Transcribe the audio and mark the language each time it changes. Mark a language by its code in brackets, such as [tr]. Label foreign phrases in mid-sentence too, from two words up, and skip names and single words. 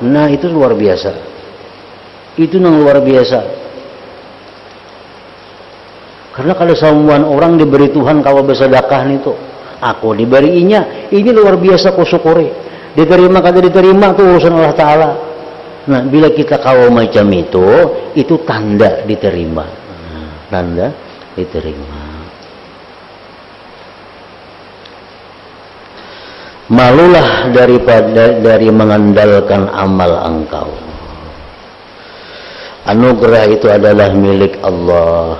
[id] Nah itu luar biasa. Itu nang luar biasa. Karena kalau semua orang diberi Tuhan kawa bersedekah itu, aku diberinya, ini luar biasa kusyukuri. Diterima kada diterima itu urusan Allah Ta'ala. Nah bila kita kawa macam itu tanda diterima. Tanda diterima. Malulah dari mengandalkan amal engkau. Anugerah itu adalah milik Allah.